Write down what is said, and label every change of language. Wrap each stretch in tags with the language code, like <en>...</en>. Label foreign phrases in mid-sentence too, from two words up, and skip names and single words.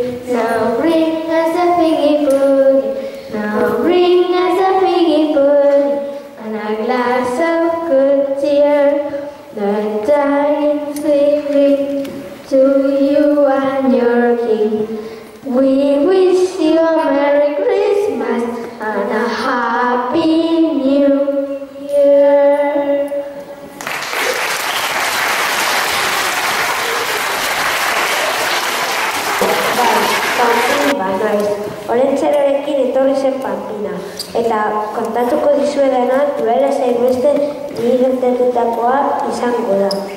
<en>Now bring us a figgy pudding. Now bring us a figgy pudding and a glass of good cheer. The tidings we bring to you and your king. We wish you a Merry Christmas and a Happy New Year.</en> <eu>Olentzerorekin etorri zen Pampina, eta kontatuko dizuedana duela zainbeste nire gertatutakoa izango da.</eu>